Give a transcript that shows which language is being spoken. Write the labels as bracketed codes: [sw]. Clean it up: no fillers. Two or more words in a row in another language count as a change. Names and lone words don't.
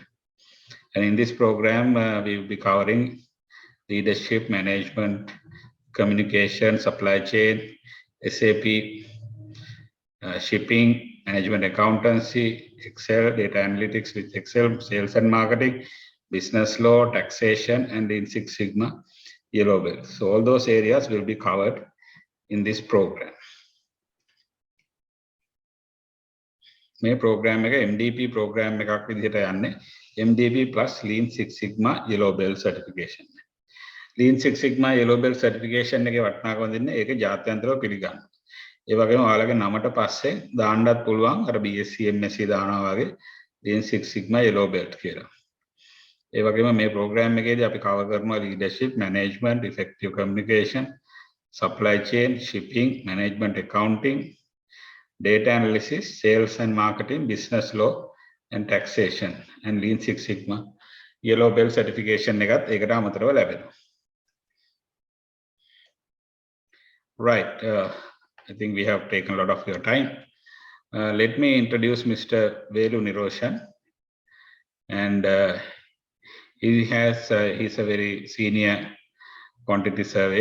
[en] And in this program, we will be covering leadership, management, communication, supply chain, SAP, shipping, management accountancy, Excel, data analytics with Excel, sales and marketing, business law, taxation, and Lean Six Sigma Yellow Belt. So all those areas will be covered in this program. [si] මේ program එක [en] MDP program [si] එකක් විදිහට යන්නේ [en] MDP plus Lean Six Sigma Yellow Belt certification. Lean Six Sigma Yellow Belt certification [si] එකේ වටිනාකම දෙන්නේ ඒක ජාත්‍යන්තරව පිළිගන්න. ඒ වගේම ඔයාලගේ නමට පස්සේ දාන්නත් පුළුවන් අර BSc MSc දානවා වගේ Lean Six Sigma Yellow Belt කියලා. ඒ වගේම මේ program එකේදී අපි cover කරනවා [en] leadership, management, effective communication, supply chain, shipping, management accounting, data analysis, sales and marketing, business law, and taxation, and Lean Six Sigma Yellow Belt certification [si] එකත් ඒකට අමතරව ලැබෙනවා. [en] Right, I think we have taken a lot of your time. Let me introduce Mr. Velu Niroshan, and he's a very senior quantity surveyor.